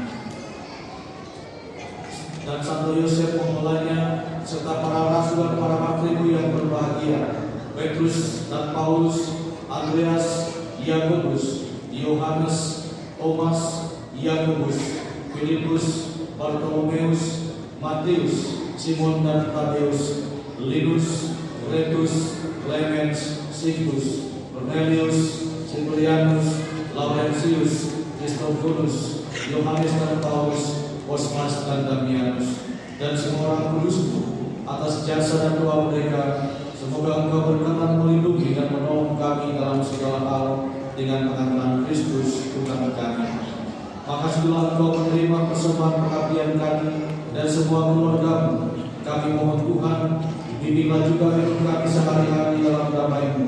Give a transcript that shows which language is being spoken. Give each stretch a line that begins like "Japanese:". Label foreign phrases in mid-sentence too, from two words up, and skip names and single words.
Indonesian: dan Santo Yosef pembelanya, serta para rasul dan para matribu yang berbahagia, Petrus dan Paulus, Andreas, Yakobus, Yohanes, Thomas, Yakobus, Filipus, Bartolomeus, Matius, Simon dan Tadeus, Linus, Gretus, Clemens, Sigus, Cornelius, Ciprianus, Laurentius, Christophorus, Yohanes dan Paulus, Cosmas dan Damianus, dan semua orang kudusmu. Atas jasa dan doa mereka, semoga Engkau berkenan melindungi dan menolong kami dalam segala hal dengan pengampunan Kristus Tuhan kami. Maka setelah Engkau menerima persembahan pengabdian kami dan semua keluarga-Mu, kami mohon Tuhan, bimbinglah juga hidup kami sehari-hari dalam damai-Mu.